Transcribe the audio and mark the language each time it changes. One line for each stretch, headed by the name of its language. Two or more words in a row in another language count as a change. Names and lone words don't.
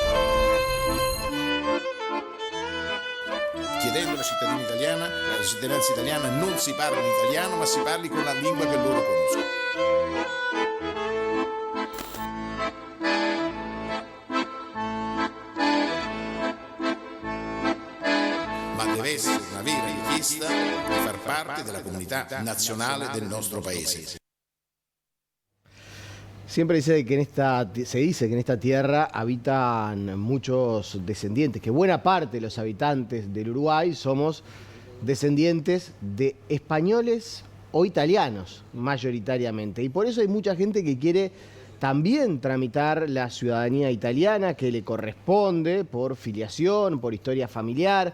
Italian: Chiedendo alla cittadinanza italiana non si parli in italiano, ma si parli con la lingua che loro conoscono. Ma deve essere una vera richiesta di far parte della comunità nazionale del nostro paese.
Spanish: Siempre se dice que en esta tierra habitan muchos descendientes, que buena parte de los habitantes del Uruguay somos descendientes de españoles o italianos, mayoritariamente. Y por eso hay mucha gente que quiere también tramitar la ciudadanía italiana, que le corresponde por filiación, por historia familiar.